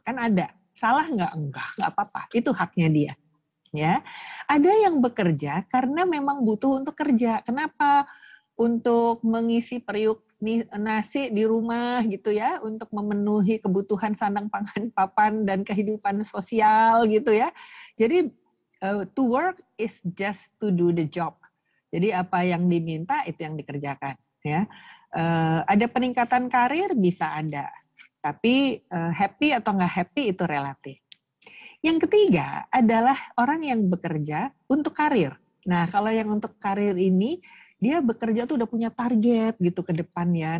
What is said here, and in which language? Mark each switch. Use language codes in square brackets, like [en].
[id] Kan ada. Salah nggak? Nggak apa-apa. Itu haknya dia. Ya, ada yang bekerja karena memang butuh untuk kerja. Kenapa? Untuk mengisi periuk nasi di rumah gitu ya, untuk memenuhi kebutuhan sandang pangan papan dan kehidupan sosial gitu ya. [en] Jadi to work is just to do the job. [id] Jadi apa yang diminta itu yang dikerjakan ya. Ada peningkatan karir bisa ada. Tapi happy atau nggak happy itu relatif. Yang ketiga adalah orang yang bekerja untuk karir. Nah, kalau yang untuk karir ini, dia bekerja tuh udah punya target gitu ke depannya.